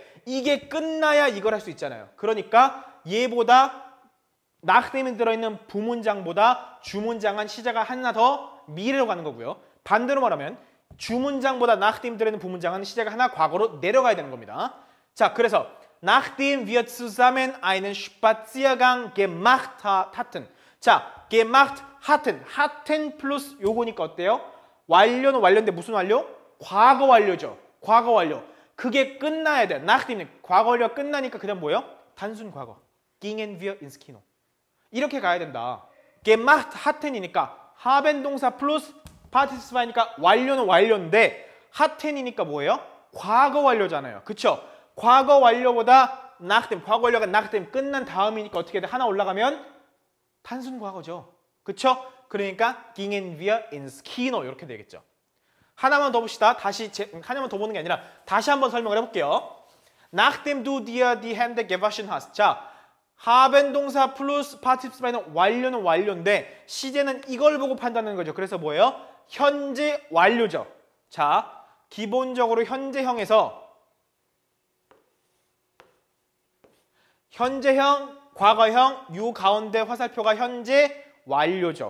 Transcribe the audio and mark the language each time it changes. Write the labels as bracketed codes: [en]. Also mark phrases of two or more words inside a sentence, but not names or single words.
[ko] 이게 끝나야 이걸 할 수 있잖아요. 그러니까 얘보다 nachdem이 들어있는 부문장보다 주문장은 시제가 하나 더 미래로 가는 거고요. 반대로 말하면 주문장보다 nachdem 들어있는 부문장은 시제가 하나 과거로 내려가야 되는 겁니다. 자, 그래서 [de] nachdem wir zusammen einen Spaziergang gemacht hatten. [ko] 자, [de] gemacht hatten [ko] 플러스 요거니까 어때요? 완료는 완료인데 무슨 완료? 과거 완료죠. 과거 완료. 그게 끝나야 돼. nachdem 과거 완료가 끝나니까 그다음 뭐예요? 단순 과거. [de] gingen wir ins Kino. [ko] 이렇게 가야 된다. [de] gemacht hatten [ko] 이니까 haben 동사 플러스 Participle 2니까 완료는 완료인데 hatten이니까 뭐예요? 과거 완료잖아요. 그쵸? 과거 완료보다 nachdem, 과거 완료가 nachdem 끝난 다음이니까 어떻게 돼? 하나 올라가면 단순 과거죠. 그쵸? 그러니까 [de] gingen wir ins Kino [ko] 이렇게 되겠죠. 하나만 더 봅시다. 하나만 더 보는 게 아니라 다시 한번 설명을 해볼게요. [de] Nachdem du dir die Hände gewaschen hast. [ko] 자, haben 동사 플러스 participle B는 완료는 완료인데 시제는 이걸 보고 판단하는 거죠. 그래서 뭐예요? 현재 완료죠. 자, 기본적으로 현재형에서 현재형, 과거형, 요 가운데 화살표가 현재 완료죠.